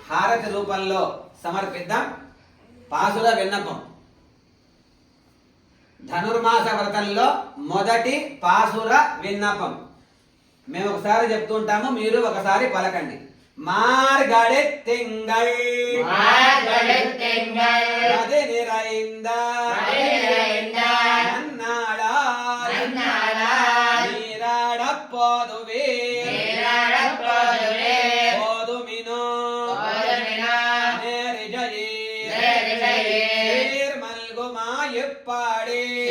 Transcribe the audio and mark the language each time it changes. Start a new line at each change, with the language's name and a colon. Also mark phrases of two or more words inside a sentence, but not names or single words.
Telugu: హారతి రూపంలో సమర్పిద్దాం. పాసుర విన్నపం. ధనుర్మాస వ్రతంలో మొదటి పాసుర విన్నపం మేము ఒకసారి చెప్తుంటాము, మీరు ఒకసారి పలకండి.
Tamil: மார்கழி திங்கள் மதி நிறைந்த நன்னாளால் நீராடப் போதுவே போதுமினோ நேரிஜையீர் மல்குமாயிப்பாடி